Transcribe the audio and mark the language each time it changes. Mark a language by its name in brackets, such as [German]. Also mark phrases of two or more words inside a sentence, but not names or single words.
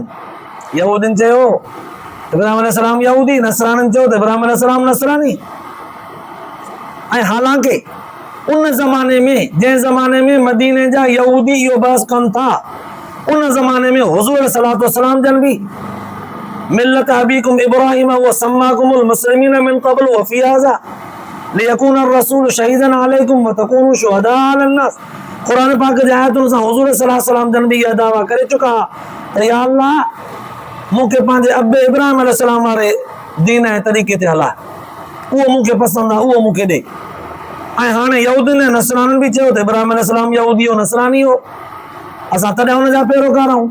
[Sindhi] यहूदियुनि चयो इब्राहिम अलैहिस्सलाम यहूदी, नसरानियुनि चयो त इब्राहिम अलैहिस्सलाम नसरानी। ऐं हालांकि उन ज़माने में, जंहिं ज़माने में मदीने जा यहूदी इहो बहस कनि था, उन ज़माने में हुज़ूर [Arabic] صلى الله عليه وسلم [Sindhi] जन बि [Arabic] ملة أبيكم إبراهيم وسماكم المسلمين من قبل وفي هذا ليكون رسول شهيدا عليكم وتكونوا شهداء على الناس. [Sindhi] कुरान पाक जी आयतुनि सां हुज़ूर [Arabic] صلى الله عليه وسلم [Sindhi] जन बि इहा दावा करे चुका त [Arabic] يا الله [Sindhi] मूंखे पंहिंजे अबे इब्राहिम अलैहिस्सलाम वारे दीन ऐं तरीक़े ते हला, उहो मूंखे पसंदि आहे, उहो मूंखे ॾे। ऐं हाणे यहूदियुनि ऐं नसरानियुनि बि चयो त इब्राहिम अलैहिस्सलाम यहूदी हो, नसरानी हो, असां तॾहिं हुनजा पैरोकार आहियूं।